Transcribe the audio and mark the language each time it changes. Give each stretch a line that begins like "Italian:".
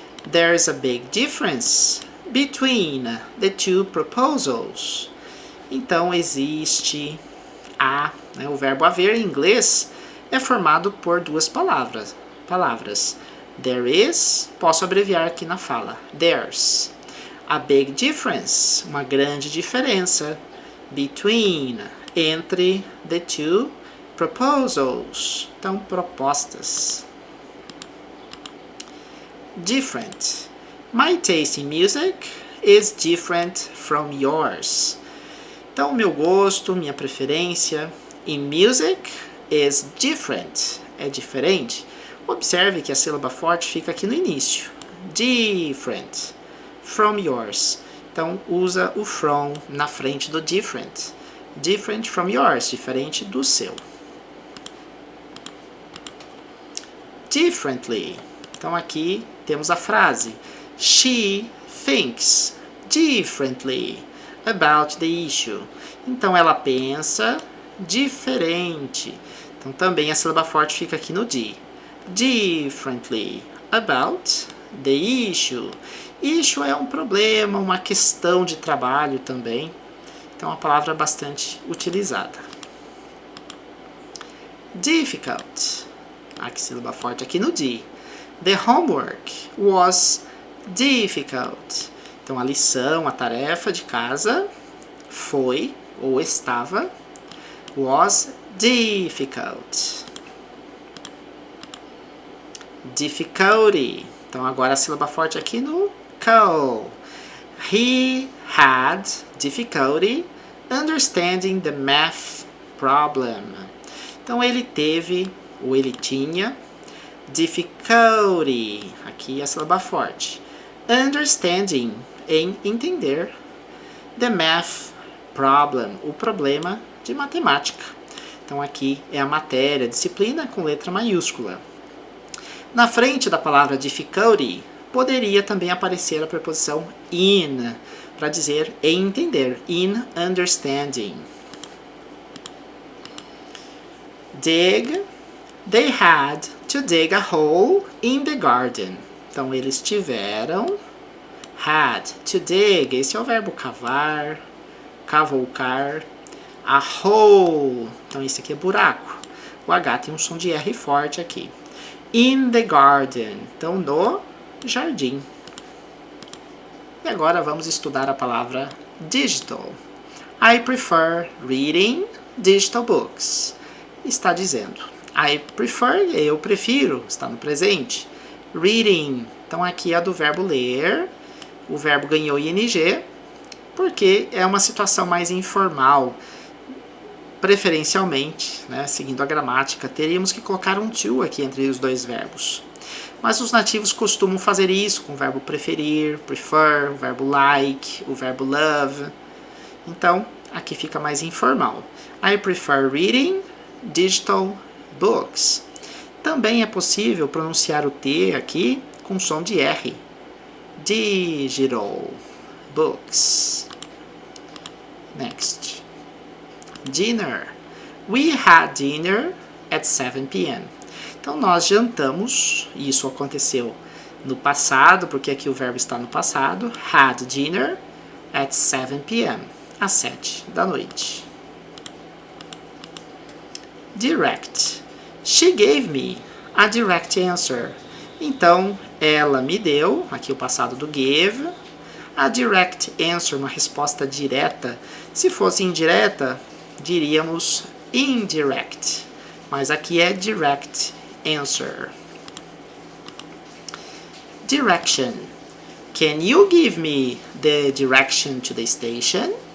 English: There is a big difference between the two proposals.
Portuguese: Então, existe o verbo haver em inglês é formado por duas palavras.
English: There is,
Portuguese: posso abreviar aqui na fala,
English: there's. A big difference,
Portuguese: uma grande diferença.
English: Between, entre the two proposals.
Portuguese: Então, propostas.
English: Different. My taste in music is different from yours.
Portuguese: Então, meu gosto, minha preferência
English: in music is different.
Portuguese: É diferente. Observe que a sílaba forte fica aqui no início.
English: Different. From yours.
Portuguese: Então, usa o from na frente do different.
English: Different from yours.
Portuguese: Diferente do seu.
English: Differently.
Portuguese: Então, aqui temos a frase.
English: She thinks differently about the issue.
Portuguese: Então, ela pensa diferente. Então, também a sílaba forte fica aqui no D.
English: Differently about the issue.
Portuguese: Issue é um problema, uma questão de trabalho também. Então, é uma palavra bastante utilizada. Difficult. Aqui, sílaba forte aqui no D.
English: The homework was difficult.
Portuguese: Então, a lição, a tarefa de casa foi ou estava
English: was difficult.
Portuguese: Difficulty. Então agora a sílaba forte aqui no co.
English: He had difficulty understanding the math problem.
Portuguese: Então ele teve, ou ele tinha, difficulty. Aqui a sílaba forte. Understanding, em entender.
English: The math problem,
Portuguese: o problema de matemática. Então aqui é a matéria, a disciplina com letra maiúscula. Na frente da palavra difficulty, poderia também aparecer a preposição in, para dizer em entender, in understanding.
English: Dig, they had to dig a hole in the garden.
Portuguese: Então eles tiveram,
English: had to dig,
Portuguese: esse é o verbo cavar, cavoucar,
English: a hole,
Portuguese: então esse aqui é buraco, o H tem um som de R forte aqui.
English: In the garden,
Portuguese: então no jardim. E agora vamos estudar a palavra digital.
English: I prefer reading digital books.
Portuguese: Está dizendo,
English: I prefer,
Portuguese: eu prefiro, está no presente. Reading, então aqui é do verbo ler, o verbo ganhou ing, porque é uma situação mais informal. Preferencialmente, né, seguindo a gramática, teríamos que colocar um to aqui entre os dois verbos. Mas os nativos costumam fazer isso com o verbo preferir, prefer, o verbo like, o verbo love. Então, aqui fica mais informal.
English: I prefer reading digital books.
Portuguese: Também é possível pronunciar o T aqui com som de R.
English: Digital books. Next. Dinner. We had dinner at 7 p.m.
Portuguese: Então nós jantamos, e isso aconteceu no passado, porque aqui o verbo está no passado.
English: Had dinner at 7 p.m.
Portuguese: às 7 da noite.
English: Direct. She gave me a direct answer.
Portuguese: Então ela me deu, aqui o passado do give,
English: a direct answer,
Portuguese: uma resposta direta. Se fosse indireta, diríamos indirect, mas aqui é
English: direct answer. Direction. Can you give me the direction to the station?